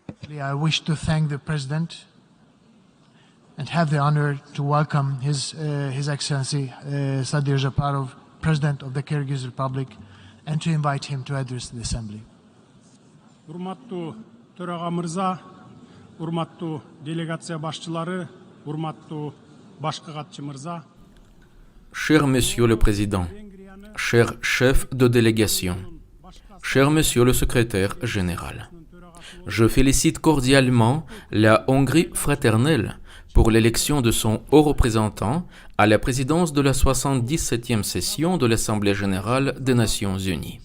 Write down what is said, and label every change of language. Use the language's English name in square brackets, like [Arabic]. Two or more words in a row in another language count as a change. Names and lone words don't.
[English] I wish to thank the President and have the honor to welcome His Excellency Sadir Japarov, President of the Kyrgyz Republic, and to invite him to address the Assembly. [Kyrgyz] Урматтуу төраға мырза, урматтуу делегация башчылары, урматтуу башкы катчы мырза. [French] Cher Monsieur le Président, cher chef de délégation, cher Monsieur le Secrétaire général, je félicite cordialement la Hongrie fraternelle pour l'élection de son haut représentant à la présidence de la 77e session de l'Assemblée générale des Nations unies.